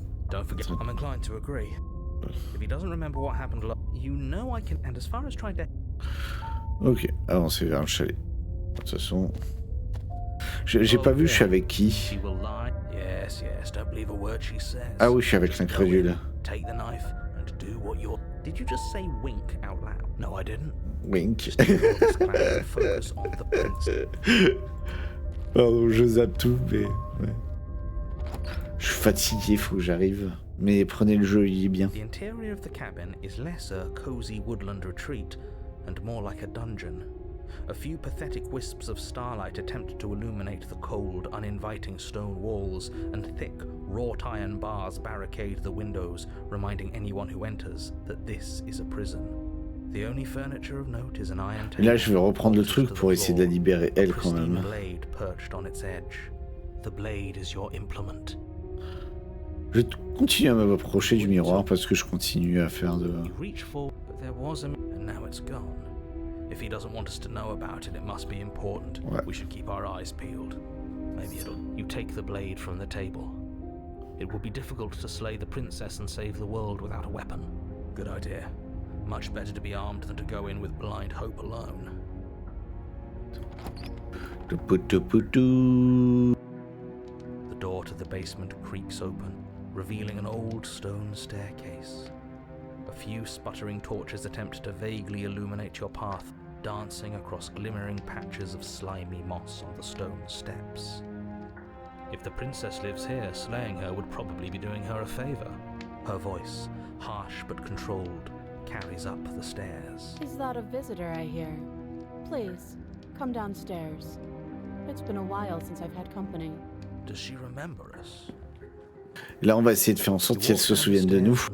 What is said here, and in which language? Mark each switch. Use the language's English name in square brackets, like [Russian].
[English] Don't forget, I'm inclined to agree. If he doesn't remember what happened, you know I can. And as far as trying to. [French] Ok, avancez vers le chalet. De toute façon, j'ai pas vu, je suis avec qui. [English] She will lie. Yes, yes. Don't believe a word she says. [French] Ah oui, je suis avec l'incrédule. [English] Take the knife and do what you're. Did you just say wink out loud? No, I didn't. Wink. Focus on the prince. [French] Pardon, je zappe tout, mais ouais. Je suis fatigué, faut que j'arrive. Mais prenez le jeu, il est bien. [English] The interior of the cabin is less a cozy woodland retreat and more like a dungeon. A few pathetic wisps of starlight attempt to illuminate the cold, uninviting stone walls, and thick, wrought iron bars barricade the windows, reminding anyone who enters that this is a prison. The only furniture of note is an iron table. [French] Et là, je vais reprendre le truc pour essayer de la libérer, elle, quand même. [English] Blade perched on its edge. The blade is your implement. [French] Je continue à m'approcher du miroir parce que je continue à faire de... [English] You reach for, but there was a, and now it's gone. If he doesn't want us to know about it, it must be important. [French] Ouais. [English] We should keep our eyes peeled. Maybe it'll. You take the blade from the table. It will be difficult to slay the princess and save the world without a weapon. Good idea. Much better to be armed than to go in with blind hope alone. The door to the basement creaks open, revealing an old stone staircase. A few sputtering torches attempt to vaguely illuminate your path, dancing across glimmering patches of slimy moss on the stone steps. If the princess lives here, slaying her would probably be doing her a favor. Her voice, harsh but controlled, carries up the stairs. Is that a visitor I hear? Please, come downstairs. It's been a while since I've had company. Does she remember us? [French] Là, on va essayer de faire en sorte qu'elle se souvienne de nous.